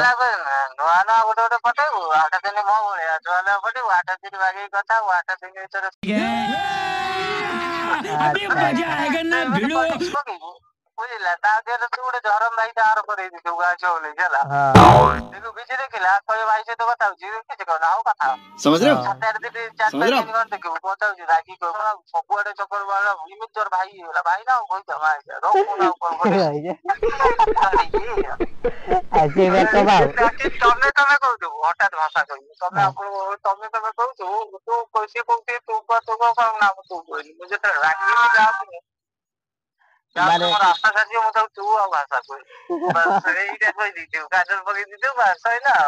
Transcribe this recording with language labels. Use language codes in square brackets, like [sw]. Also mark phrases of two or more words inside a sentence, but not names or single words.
[or] ହେଲା ନୂଆ ନୂଆ ଗୋଟେ ପଟେଇବୁ 8 ଦିନ ମୋ ଭଳିଆ ନୂଆ ନୂଆ ପଟେଇବୁ 8 ଦିନ ବାଗେଇକି କଥା ହବୁ 8 ଦିନ ଭିତରେ ବୁଝିଲା ତା ଦେହରେ ତୁ ଗୋଟେ ଧରମ ଭାଇ ବାହାର କରେଇ ଦେଇଥିବୁ ଗାଁ ଝିଅ ବୋଲିକି ହେଲା। ଦେଖିବୁ ବିଜି ଦେଖିଲା କହିବ ଭାଇ ସହିତ କଥା ହଉଛି କିଛି କହୁନା ହଉ କଥା ହ। [hi] समझ रहे हो [or] 7-8 ଦିନ [hi] समझ [or] 4-5 [hi] रहे हो [or] ଦିନ ଖଣ୍ଡେ ଦେଖିବୁ କଥା ହଉଛି ରାଗି କହିବ ସବୁଆଡେ ଚକର ଏମିତି ତୋର ଭାଇ ହେଇଗଲା ଭାଇ ନା ଆଉ କହିଥାଉ ରଖୁନ ଆଉ କଣ ତମେ କହୁଥିବୁ ହଠାତ୍ ଭାଷା କହିବୁ ତମେ ତମେ କହୁଥିବୁ ତୁ ସିଏ କହୁଥିବେ ତୁ କହ ନା ମୁଁ ତୁ କହିଲି ମୁଁ ଯେତେବେଳେ ରାଗିକି ଯାଉଥିଲି ଯାଉଥିଲି ମୋର ରାସ୍ତା ସାରିଯିବ ମୁଁ ତାକୁ ତୁ ଆଉ ଭାଷା କହିବି ବାସ୍ ଏଇଟା କହିଦେଇଥିବୁ କାଜଲ ପକେଇ ଦେଇଥିବୁ ବାସ୍ ସଇଲା ଆଉ।